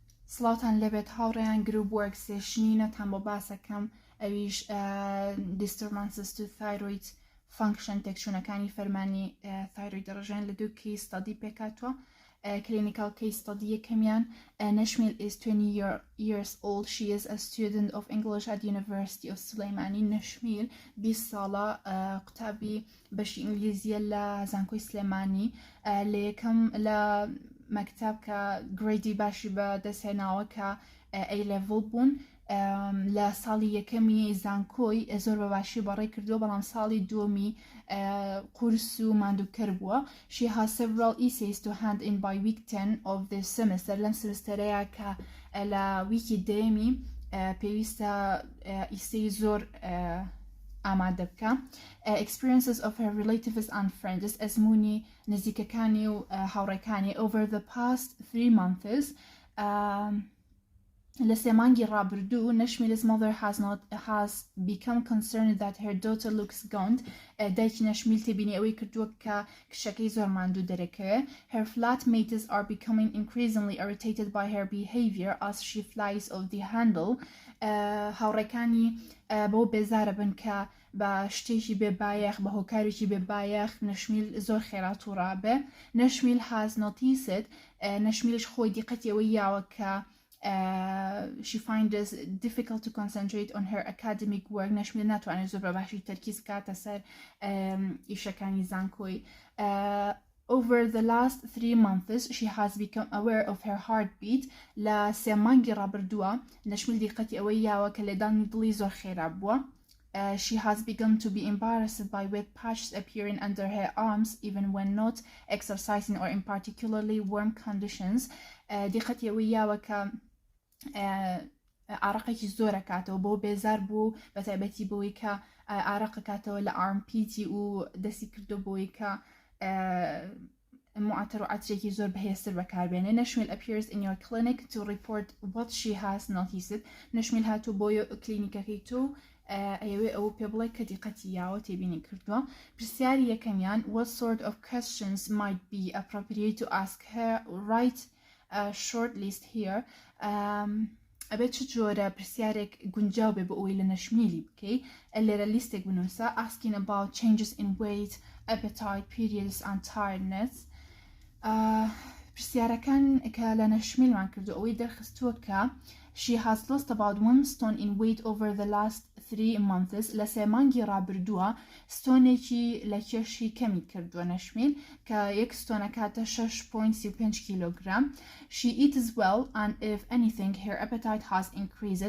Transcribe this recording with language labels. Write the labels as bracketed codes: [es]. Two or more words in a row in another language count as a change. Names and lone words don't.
[ckb] سڵاوتان لەبێت هاوڕێیان گروپ وەرک سێشنینەتان بۆ باسەکەم ئەویش [en] disturbances to thyroid function [ckb] تێکچوونەکانی فەرمانی thyroid ڕژێن لە 2 [en] case study [ckb] پێکاتوە. [en] Clinical case study یەکەمیان Nashmil is 20 years old. She is a student of English at University of Sulaimani. [ckb] Nashmil 20 ساڵە قوتابی بەشی ئینگلیزیە لە زانکۆی سلێمانی لە یەکەم لە مەکتب کە گریدی باشی بە دەستهێناوە کە A-level بوون لە ساڵی یەکەمی زانکۆی زۆر بە باشی بەڕێ کردو بەڵام ساڵی دووەمی قورس و ماندووکەر بووە. [en] She has several essays to hand in by week 10 of this semester. [ckb] لەم سمستەرەیە کە لە ویکی دەیەمی پێویستە ئیسەی زۆر ئامادە بکە. [en] Experiences of her relatives and friends [ckb] ئەزمموی نزیکەکانی و هاوڕێکانی [en] over the past 3 months. [ckb] لە سێمانگی ڕابردوو [en] Nashmil's mother has become concerned that her daughter looks gaunt. [ckb] دایکی نەشمیل تێبینی ئەوەی کردووە کە کشەکەی زۆر ماندوو دەرەکەوێ. [en] Her flatmates are becoming increasingly irritated by her behavior as she flies off the handle. [ckb] هاوڕێکانی بۆ بێزارە بن کە بە شتێکی بێبایەخ بە هۆکارێکی بێبایەخ نەشمیل زۆر خێرات و ڕابێ. [en] Nashmil has noticed [ckb] نەشمیلش خۆی دیقەتی ئەوەی یاوە کە [en] she finds it difficult to concentrate on her academic work. [ckb] نەشمیل ناتوانێت زۆر بە باشی تەرکیز کاتە سەر ئیشەکانی زانکۆی. [en] Over the last 3 months she has become aware of her heartbeat. [ckb] لە سێمانگی ڕابردووە نەشمیل دیقەتی ئەوەی یاوە کە لێدانی دڵی زۆر خێرا بووە. [en] She has begun to be embarrassed by wet patches appearing under her arms even when not exercising or in particularly warm conditions. [ckb] دیقەتی ئەوەی یاوە کە ئارەقێکی زۆرە کاتەوە بۆ بێزار بوو بە تایبەتی بۆی کە ئارەقە کاتەوە لە ئارمپیتی و دەستی کردو بۆی کە معاتەر و عەترێکی زۆر بەهێزتر بەکاربێنێ. [en] Nashmil appears in your clinic to report what she has noticed. [ckb] نەشمیل هاتوو بۆ کلینیکەکەی تۆ ئەوێ ئەو پێ بڵێ کە دیقەتی یاوە تێبینی کردووە. پرسیاری یەکەمیان [en] what sort of questions might be appropriate to ask her? Write a short list here. [ckb] ئەبێت چ جۆرە پرسیارێک گونجاو بێ بە ئەوەی لە نەشمیلی بکەی لێرە لیستێک بنووسە [en] asking about changes in weight, appetite, periods and tiredness. [ckb] پرسیارەکان کە لە نەشمیلمان کردو ئەوەی دەرخستووە کە [en] she has lost about 1 stone in weight over the last 3 months. [ckb] لە سێمانگی ڕابردووە ستۆنێکی لە کێشی کەمی کردووە نەشمیل کە 1 ستۆنە کاتە 6.35 کیلۆگرام. [en] She eats well and if anything her appetite has increased.